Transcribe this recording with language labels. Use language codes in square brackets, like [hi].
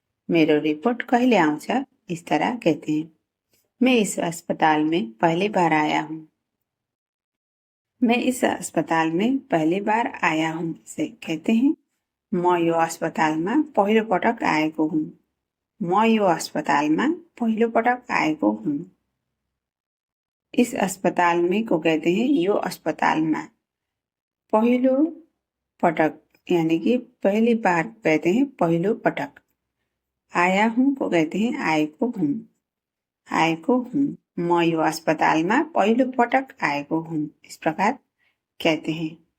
[ne] मेरो रिपोर्ट कहिले आउँछ, [hi] इस तरह कहते हैं। मैं इस अस्पताल में पहली बार आया हूँ। मैं इस अस्पताल में पहली बार आया हूँ से कहते हैं [ne] म यो अस्पतालमा पहिलो पटक आएको हुँ। म यो अस्पतालमा पहिलो पटक आएको हुँ। [hi] इस अस्पताल में को कहते हैं [ne] यो अस्पतालमा। पहिलो पटक [hi] यानी कि पहली बार कहते हैं पहिलो पटक। आया हूँ को कहते हैं [ne] आएको हूँ। आएको हूँ। म यो अस्पतालमा पहिलो पटक आएको हूँ, [hi] इस प्रकार कहते हैं।